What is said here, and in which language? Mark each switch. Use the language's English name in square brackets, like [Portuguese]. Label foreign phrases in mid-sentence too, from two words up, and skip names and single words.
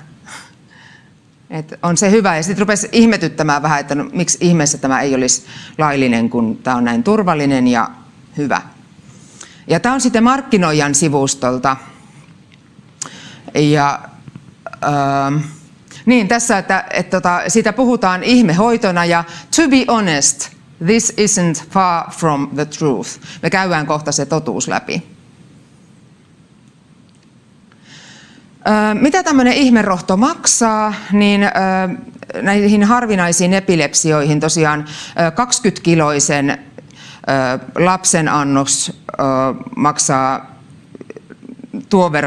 [Finnish] Et on se hyvä, ja sitten rupesi ihmetyttämään vähän, että no, miksi ihmeessä tämä ei olisi laillinen, kun tämä on näin turvallinen ja hyvä. Ja tämä on sitten markkinoijan sivustolta. Ja niin tässä, että siitä puhutaan ihmehoitona, ja [English] to be honest, this isn't far from the truth. [Finnish] Me käydään kohta se totuus läpi. Mitä tämmöinen ihmerohto maksaa, niin näihin harvinaisiin epilepsioihin tosiaan 20-kiloisen lapsen annos maksaa tuon verran.